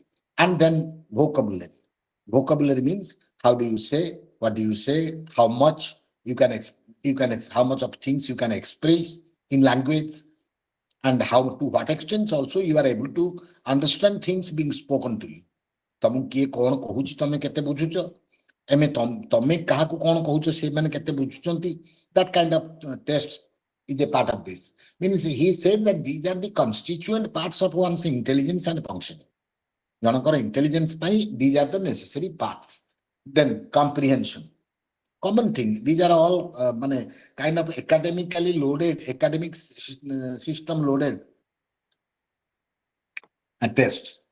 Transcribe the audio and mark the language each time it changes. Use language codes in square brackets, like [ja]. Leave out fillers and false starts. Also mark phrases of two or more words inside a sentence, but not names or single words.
[en] And then vocabulary. Vocabulary means how do you say, what do you say, how much you can how much of things you can express in language, and how to what extent also you are able to understand things being spoken to you. [or] ତମକୁ କିଏ କଣ କହୁଛି ତମେ କେତେ ବୁଝୁଛ, ତମେ କାହାକୁ କଣ କହୁଛ ସେମାନେ କେତେ ବୁଝୁଛନ୍ତି. [en] That kind of test is a part of this. Means he said that these are the constituent parts of one's intelligence and functioning. ଜଣଙ୍କର intelligence ପାଇଁ these are the necessary parts. Then comprehension, common thing. These are all kind of academically loaded, academic system loaded tests.